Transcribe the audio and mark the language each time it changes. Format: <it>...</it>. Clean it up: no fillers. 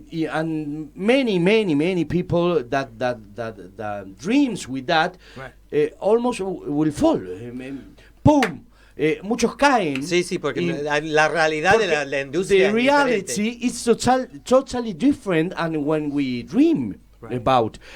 <en>and many people that dreams with that almost will fall.</en> <es>Boom. Muchos caen. Sí, porque la realidad de la industria</es> <en>the reality is totally different and when we dream about.</en>